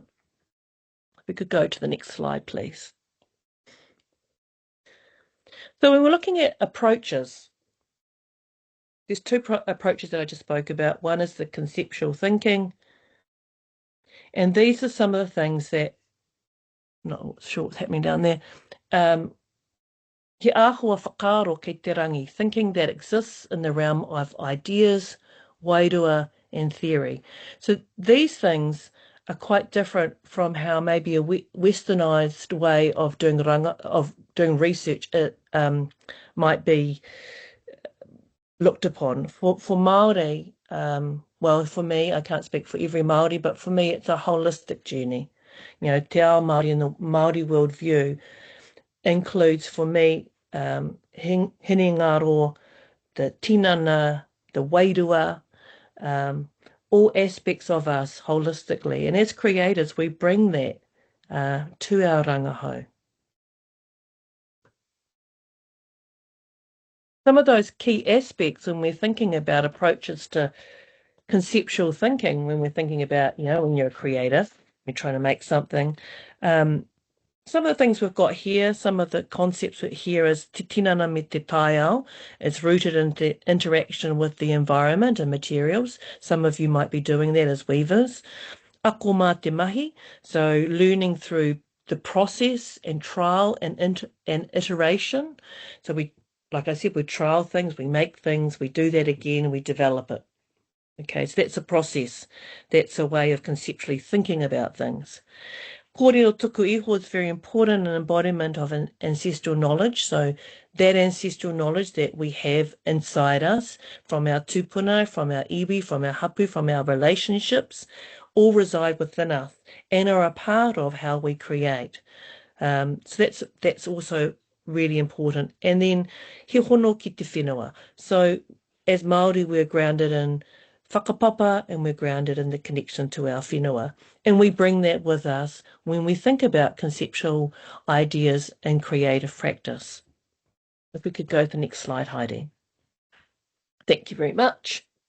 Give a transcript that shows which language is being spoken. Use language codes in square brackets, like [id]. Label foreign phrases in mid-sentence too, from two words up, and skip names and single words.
[en] We could go to the next slide, please. So when we're looking at approaches, there's two approaches that I just spoke about. One is the conceptual thinking, and these are some of the things that, not sure what's happening down there. [mi] He āhua whakaaro kei te rangi, [en] thinking that exists in the realm of ideas, wairua, and theory. So these things are quite different from how maybe a westernized way of doing research might be looked upon. For Māori, well, for me, I can't speak for every Māori, but for me, it's a holistic journey. You know, [mi] te ao Māori [en] and the Māori worldview includes for me hinengaro, the tinana, the wairua, um, all aspects of us holistically. And as creators, we bring that to our rangahau. Some of those key aspects when we're thinking about approaches to conceptual thinking, when we're thinking about, when you're a creator, you're trying to make something. Some of the things we've got here, some of the concepts here is [mi] te tinana me te taiao. [en] It's rooted in the interaction with the environment and materials. Some of you might be doing that as weavers. [mi] Ako mā te mahi, [en] so learning through the process and trial and iteration. So like I said, we trial things, we make things, we do that again, and we develop it. Okay, so that's a process. That's a way of conceptually thinking about things. [mi] Kōrero tuku iho [en] is very important, an embodiment of an ancestral knowledge. So that ancestral knowledge that we have inside us from our tupuna, from our iwi, from our hapu, from our relationships, all reside within us and are a part of how we create. So that's also really important. And then [mi] he hono ki te whenua. [en] So as Māori, we're grounded in whakapapa and we're grounded in the connection to our whenua. And we bring that with us when we think about conceptual ideas and creative practice. If we could go to the next slide, Heidi. Thank you very much.